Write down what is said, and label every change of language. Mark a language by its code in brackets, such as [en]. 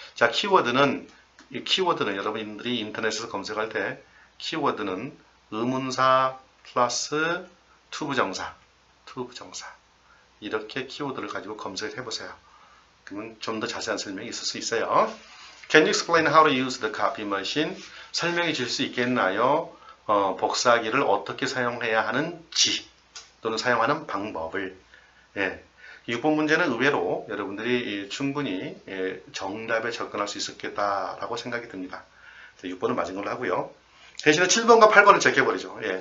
[ko] 자, 키워드는 여러분들이 인터넷에서 검색할 때 키워드는 의문사 플러스 투부정사 이렇게 키워드를 가지고 검색해 보세요. 그러면 좀 더 자세한 설명이 있을 수 있어요. [en] Can you explain how to use the copy machine? [ko] 설명해 줄 수 있겠나요? 복사기를 어떻게 사용해야 하는지 또는 사용하는 방법을. 6번 문제는 의외로 여러분들이 충분히 정답에 접근할 수 있었겠다라고 생각이 듭니다. 6번은 맞은 걸로 하고요. 대신에 7번과 8번을 제껴버리죠.